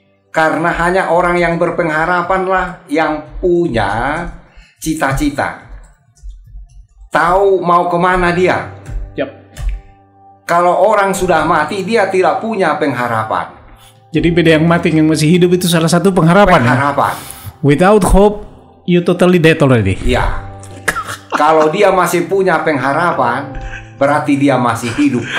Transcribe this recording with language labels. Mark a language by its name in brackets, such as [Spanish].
[Indonesian] Karena hanya orang yang berpengharapanlah yang punya cita-cita. tahu mau kemana dia. Yap. Kalau orang sudah mati, dia tidak punya pengharapan. Jadi beda yang mati, yang masih hidup itu salah satu pengharapan. Pengharapan. [English] Without hope, you totally dead already. [Indonesian] Ya. Kalau dia masih punya pengharapan, berarti dia masih hidup.